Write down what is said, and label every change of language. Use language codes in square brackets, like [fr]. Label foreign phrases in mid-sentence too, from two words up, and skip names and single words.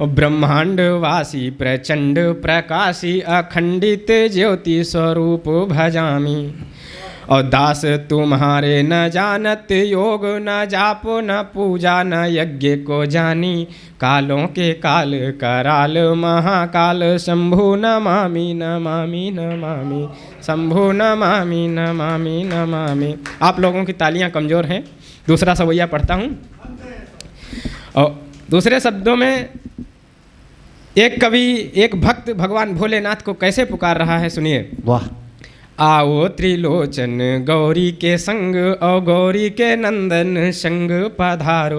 [bra] ब्रह्मांड वासी प्रचंड प्रकाशी अखंडित ज्योति स्वरूप भजामी। और दास तुम्हारे न जानत योग, न जाप न पूजा न यज्ञ को जानी, कालों के काल कराल महाकाल शंभु नमामि नमामि नमामि, शंभु नमामि नमामि नमामि। [hi] आप लोगों की तालियां कमज़ोर हैं। दूसरा सवैया पढ़ता हूँ। और दूसरे शब्दों में एक कवि एक भक्त भगवान भोलेनाथ को कैसे पुकार रहा है, सुनिए। वाह। [bra] आओ त्रिलोचन गौरी के संग, और गौरी के नंदन संग पधारो,